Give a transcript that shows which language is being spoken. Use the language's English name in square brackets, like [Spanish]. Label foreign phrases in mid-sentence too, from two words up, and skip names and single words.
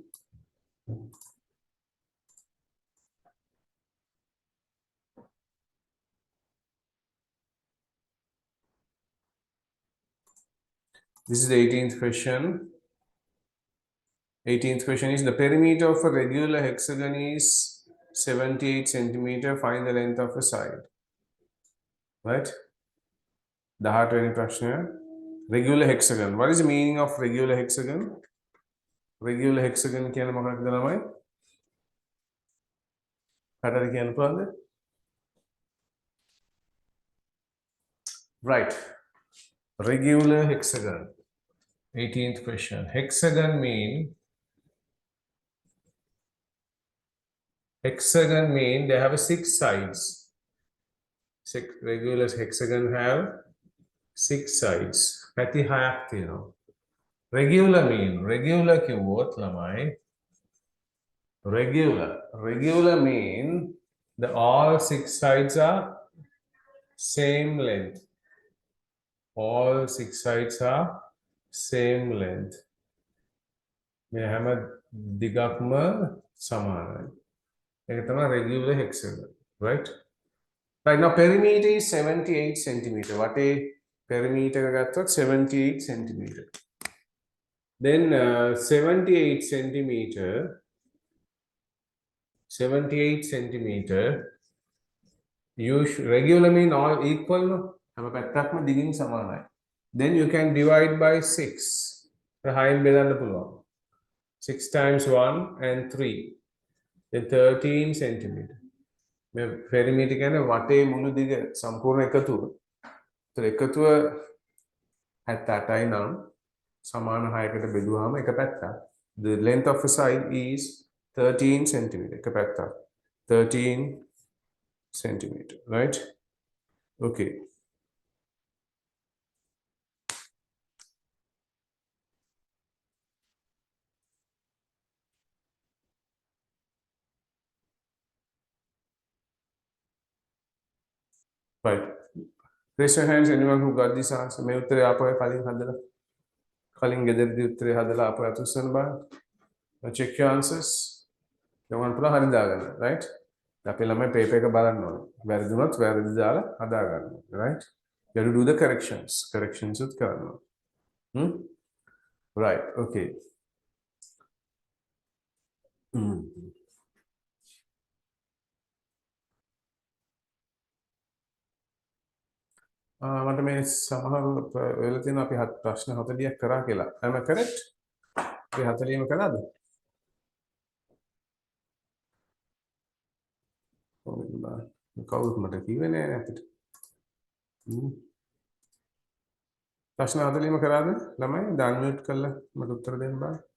[English] This is the 18th question. 18th question is the perimeter of a regular hexagon is 78 centimeter. Find the length of a side. Right? 18 [Sinhala] වෙනි ප්‍රශ්නය. [English] Regular hexagon. What is the meaning of regular hexagon? Regular hexagon [Sinhala] කියන්නේ මොකක්ද ළමයි? කාටද කියන්න පුළුවන්ද? [English] Right. Regular hexagon. 18th question. Hexagon mean they have 6 sides. Regular hexagon have 6 sides. [Sinhala] පැති 6ක් තියෙනවා. Regular කිව්වොත් ළමයි [English] regular mean the all 6 sides are same length. All 6 sides are same length. [Sinhala] මේ හැම දිගක්ම සමානයි. ඒක තමයි [English] regular hexagon, right? Right, now perimeter is 78 centimeter. [Sinhala] වටේ perimeter එක ගත්තොත් [English] 78 centimeter. Then 78 centimeter, regular mean all equal, [Sinhala] හැම පැත්තක්ම දිගින් සමානයි. [English] Then you can divide by 6. [Sinhala] හයින් බෙදන්න පුළුවන්. [English] 6 times 1 and 3. Then 13 centimeter. [Sinhala] මේ perimeter කියන්නේ වටේ මුළු දිග සම්පූර්ණ එකතුව. ඒතර එකතුව 78යි නම් සමාන 6කට බෙදුවාම එක පැත්තක්. [English] The length of a side is 13 centimeter. [Sinhala] එක පැත්තක්. [English] 13 centimeter, right? Okay. Right. Raise your hands, anyone who got this answer. [Sinhala] මේ උත්තරේ ආපහු කලින් හදලා කලින් ගෙදරදී උත්තරේ හදලා ආපහු අතුස්සන්න බලන්න. [English] Check your answers. [Sinhala] ගමන් පුරා හරි දාගන්න, [English] right? [Sinhala] අපි ළමයි paper එක බලන්න ඕනේ. වැරදුනොත් වැරදි දාලා හදා ගන්න ඕනේ, [English] right? You have to do the corrections. [Sinhala] Corrections උත් කරන්න ඕනේ. [English] Right, okay. [Sinhala] මට මේ සමහර වෙලා තියෙනවා අපි ප්‍රශ්න 40ක් කරා කියලා. [English] Am I correct? [Sinhala] අපි 40ම කරාද? කවුරුත් මට කිව්වේ නෑ අපිට. ප්‍රශ්න 40ම කරාද? ළමයි ඩවුන්ලෝඩ් කරලා මට උත්තර දෙන්න බෑ.